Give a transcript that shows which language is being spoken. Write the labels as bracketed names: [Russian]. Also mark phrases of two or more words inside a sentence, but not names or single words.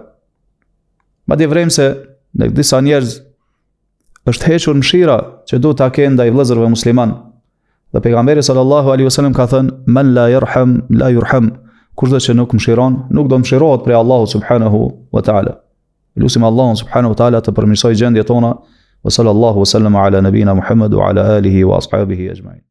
[Albanian] Madje vrem se në disa njerëz është hequr mëshira që duhet ta kenë ndaj vëllezërve musliman. Dhe pejgamberi [Arabic] صلى الله عليه وسلم [Albanian] ka thënë, [Arabic] "من لا يرحم لا يرحم", [Albanian] kushdo që nuk mëshiron, nuk do mëshirohet prej Allahu [Arabic] سبحانه وتعالى. [Albanian] Lutim Allahun [Arabic] سبحانه وتعالى [Albanian] të përmirësojë gjendjet tona. [Arabic] وصلى الله وسلم على نبينا محمد وعلى آله وأصحابه أجمعين.